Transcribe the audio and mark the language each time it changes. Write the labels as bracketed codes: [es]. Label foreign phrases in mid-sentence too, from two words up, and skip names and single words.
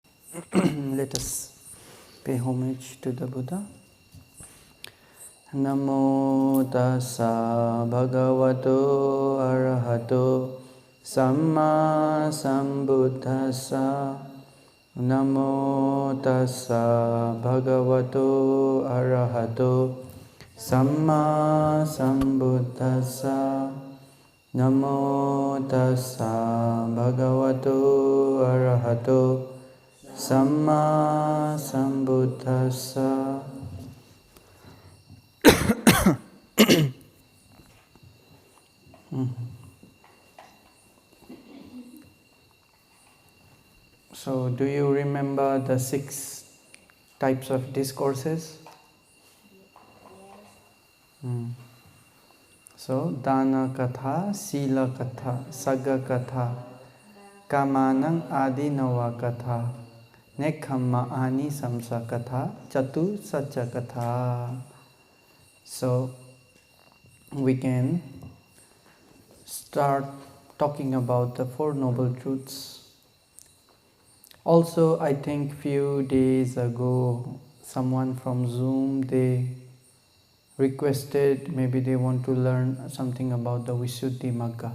[en] Let us pay homage to the Buddha. [pi] Namo tassa bhagavato arahato samma sambuddhassa. Namo tassa bhagavato arahato samma sambuddhassa. Namo tassa bhagavato arahato samma sambuddhassa. [en] So, do you remember the 6 types of discourses? So, [pi] Dana Kathā, Sila Kathā, Sacca Kathā, Kamanang Adinava Kathā, Nekkhamma Ani Samsa Kathā, Catu Sacca Kathā. [en] So, we can start talking about the 4 Noble Truths. Also, I think few days ago, someone from Zoom, they requested, maybe they want to learn something about the Visuddhi Magga.